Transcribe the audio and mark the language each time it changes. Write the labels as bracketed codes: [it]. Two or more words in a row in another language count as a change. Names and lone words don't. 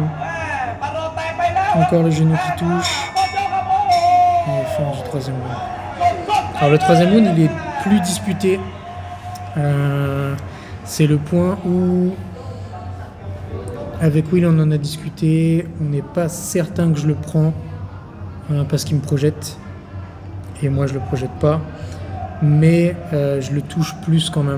[th] แม่ปะโลแตกไปแล้ว [fr] encore le genou qui touche. [th] ก็เจ้าครับโอ้โห [fr] Et fin du 3e round. [th] สุดๆ [fr] Alors le 3e round, il est plus disputé. C'est le point où, avec Will, on en a discuté. On n'est pas certain que je le prends parce qu'il me projette. Et moi, je le projette pas. Mais je le touche plus quand même.